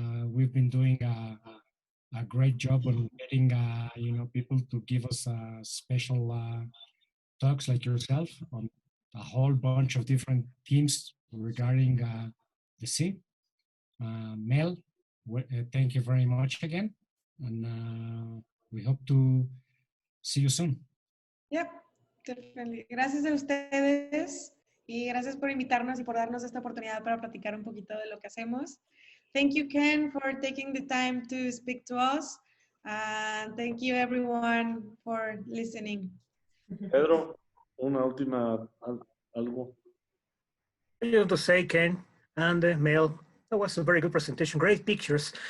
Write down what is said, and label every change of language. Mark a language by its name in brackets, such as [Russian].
[English] We've been doing a great job on getting, you know, people to give us special talks like yourself on a whole bunch of different themes regarding the sea. Mel, thank you very much again, and we hope to see you soon. Yep, definitely. [Spanish] Gracias a ustedes y gracias por invitarnos y por darnos esta oportunidad para platicar un poquito de lo que hacemos. [English] Thank you, Ken, for taking the time to speak to us. And thank you, everyone, for listening. [Spanish] Pedro, una última algo. [English] I just want to say, Ken and Mel, that was a very good presentation, great pictures.